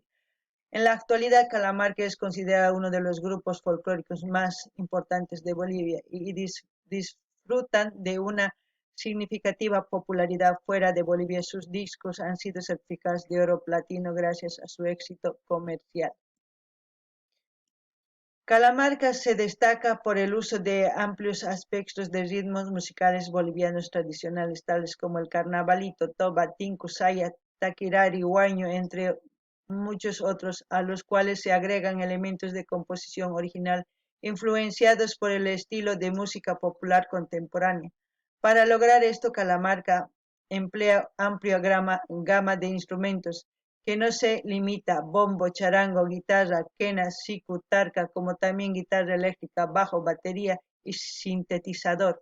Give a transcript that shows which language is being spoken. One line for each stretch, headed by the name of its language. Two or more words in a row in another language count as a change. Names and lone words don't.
Spanish: En la actualidad, Calamarca es considerado uno de los grupos folclóricos más importantes de Bolivia y disfrutan de una significativa popularidad fuera de Bolivia. Sus discos han sido certificados de oro platino gracias a su éxito comercial. Calamarca se destaca por el uso de amplios aspectos de ritmos musicales bolivianos tradicionales, tales como el carnavalito, toba, tinku, saya, taquirari, huaño, entre muchos otros, a los cuales se agregan elementos de composición original influenciados por el estilo de música popular contemporánea. Para lograr esto, Calamarca emplea amplia gama de instrumentos, que no se limita bombo, charango, guitarra, quena, siku, tarca, como también guitarra eléctrica, bajo, batería y sintetizador.